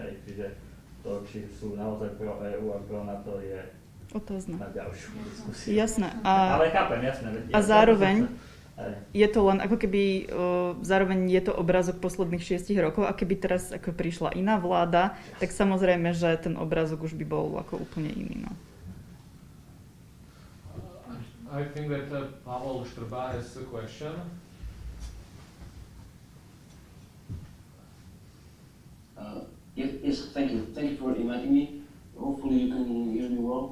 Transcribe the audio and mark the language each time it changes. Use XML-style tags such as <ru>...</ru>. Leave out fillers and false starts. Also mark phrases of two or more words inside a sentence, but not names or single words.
<sk>Čiže to, či sú naozaj pro EÚ a pro NATO, je otázne na ďalšiu diskusiu. Jasné. Ale chápem, jasné. A zároveň je to len ako keby, zároveň je to obrázok posledných 6 rokov a keby teraz ako prišla iná vláda, tak samozrejme, že ten obrázok už by bol ako úplne iný. No.</sk> <en>I think that Pavel Štrba has a question. Yes, thank you. Thank you for inviting me. Hopefully you can hear me well.</en>